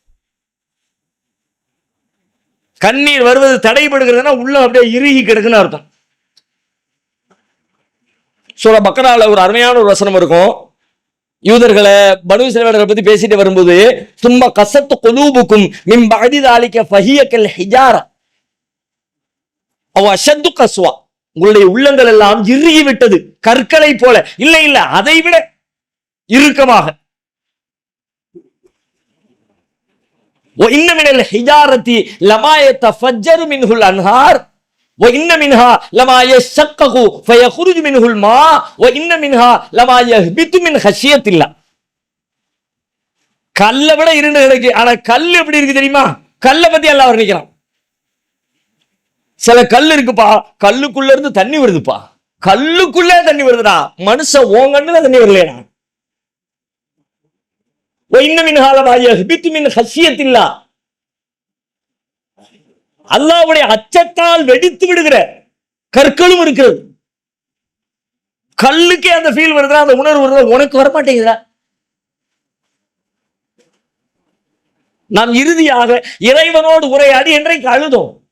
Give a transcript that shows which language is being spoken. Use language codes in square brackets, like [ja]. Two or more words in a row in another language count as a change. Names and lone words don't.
[ta] கண்ணீர் வருவது தடைபடுகிறதுனா உள்ள அப்படியே இறுகி கிடக்குன்னு அர்த்தம். சூரா பக்ரால ஒரு அருமையான ஒரு வசனம் இருக்கும். யூதர்களை பனு இஸ்ரவேலர்களை பத்தி பேசிட்டு வரும்போது சும்மா [ar] قست قلوبكم من بعد ذلك فهي كالحجارة أو أشد قسوة. [ta] உங்களுடைய உள்ளங்கள் எல்லாம் இறுகி விட்டது, கற்களை போல. இல்ல இல்ல, அதை விட இறுக்கமாக. [ar] وإن من الحجارة لما يتفجر منه الأنهار وإن منها لما يشقق فيخرج منه الماء وإن منها لما يهبط من خشية الله. [ta] கல்லை விட இருண்டு கிடக்கு. ஆனா கல் எப்படி இருக்கு தெரியுமா? கல்லை பத்தி எல்லாம் வர்ணிக்கிறான். சில கல் இருக்குப்பா, கல்லுக்குள்ள இருந்து தண்ணி வருதுப்பா. கல்லுக்குள்ளே தண்ணி வருதுடா, மனுஷன் ஓங்கன்னு தண்ணி வரலையா? [ar] وإن منها لما يهبط من خشية الله. [ta] அல்லாஹ்வுடைய அச்சத்தால் வெடித்து விடுகிற கற்களும் இருக்கிறது. கல்லுக்கே அந்த ஃபீல் வருதா, அந்த உணர்வு வருதா? உனக்கு வரமாட்டேங்குதா? நாம் இறுதியாக இறைவனோடு உரையாடி என்றைக்கு அழுதோம்?